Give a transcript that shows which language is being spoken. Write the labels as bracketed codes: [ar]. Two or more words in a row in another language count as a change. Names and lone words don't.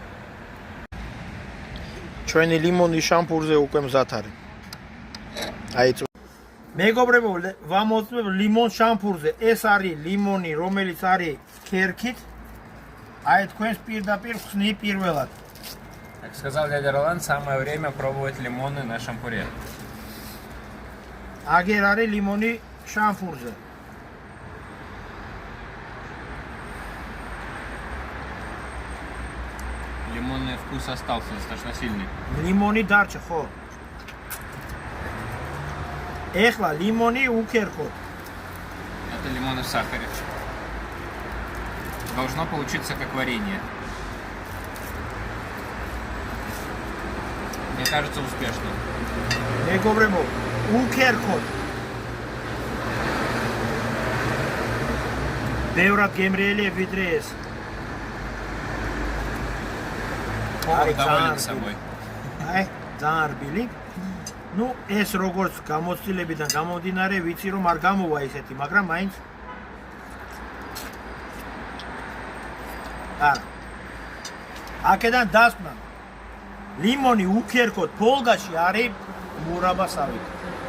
[ka] ჩვენი ლიმონი შამპურზე უკვე მზად არის. აი მეგობრებო, ვამოწმებ ლიმონ შამპურზე. ეს არის ლიმონი, რომელიც არის ქერქით. Ай, თქვენს პირდაპირ ხსნი პირველად. [ru] Как сказал дядя Роланд, самое время пробовать лимоны на шампуре. [ka] Აგერ არის ლიმონი შამპურზე. [ru] Лимонный вкус остался достаточно сильный. [ka] ლიმონი დარჩა, ხო? ეხლა ლიმონი უქერქოთ. [ru] Это лимоны в сахаре. Должно получиться как варенье. Мне кажется, успешно. [ka] მეგობრებო, უქერქოთ. ბევრად გემრიელია ვიდრე ეს. [ru] Повар доволен собой. [ka] აი, ძალიან რბილი. Ну, ეს როგორც გამოცდილებიდან გამომდინარე, ვიცი რომ არ გამოვა ისეთი, მაგრამ მაინც არა. აქედან დასკვნა. ლიმონი უქერქოთ ფოლგაში არის მურაბასავით.